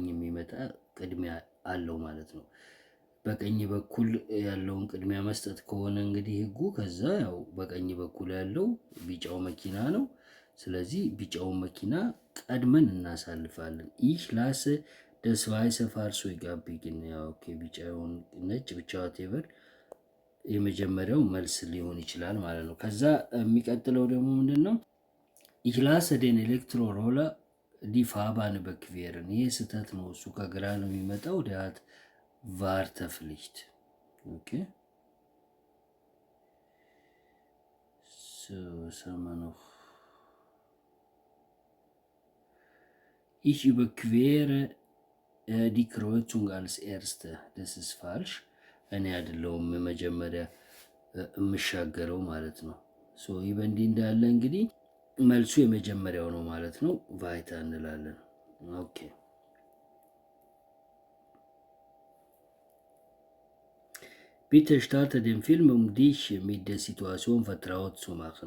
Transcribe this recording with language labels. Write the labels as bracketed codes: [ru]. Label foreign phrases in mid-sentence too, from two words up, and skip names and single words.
[am] የሚመጣ ቅድሚያ አለው ማለት ነው። በቀኝ በኩል ያለውን ቅድሚያ መስጠት ከሆነ እንግዲህ ህጉ፣ ከዛ ያው በቀኝ በኩል ያለው ቢጫው መኪና ነው። ስለዚህ ቢጫውን መኪና ቀድመን እናሳልፋለን። ይህ [de] lass das weiße Fahrzeug abbiegen። [am] ያው ኦኬ ቢጫውን ነጭ ብቻ whatever የመጀመሪያው መልስ ሊሆን ይችላል ማለት ነው። ከዛ የሚቀጥለው ደግሞ ምንድነው? [de] ich lasse den Elektroroller die Fahrbahn überqueren። [am] ይሄ ስህተት ነው። እሱ ከግራ ነው የሚመጣው። [de] der hat Wartepflicht። ኦኬ noch Ich überquere die Kreuzung als Erste. Das ist falsch. [am] እኔ አይደለሁም መጀመሪያ የምሻገረው ማለት ነው። ሶ ይህ በእንዲህ እንዳለ እንግዲህ መልሱ የመጀመሪያው ነው ማለት ነው። ቫይታ እንላለን። ኦኬ [de] Bitte starte den Film, dich mit der Situation vertraut zu machen.